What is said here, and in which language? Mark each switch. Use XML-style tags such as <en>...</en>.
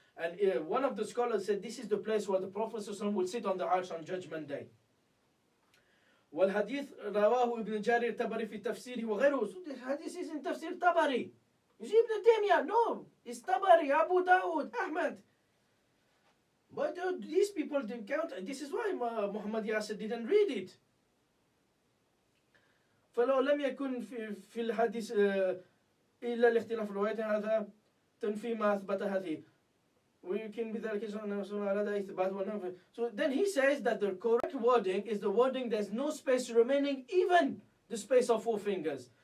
<en>And one of the scholars said this is the place where the Prophet</en> <ar>صلى الله عليه وسلم</ar> <en>will sit on the arsh on Judgment Day.</en> <ar>والحديث رواه ابن جارير الطبري في تفسيره وغيره.</ar> <en>So the hadith is in تفسير طبري. You see Ibn Taymiyyah? No, it's Tabari, Abu Dawud, Ahmad. But these people didn't count. This is why Muhammad Yasir didn't read it.</en> <ar>فلو لم يكن في الحديث إلا الاختلاف الروايات هذا تنفي ما أثبت هذه. ويمكن بذلك إثبات.</ar> <en>So then he says that the correct wording is the wording there's no space remaining, even the space of 4 fingers.</en>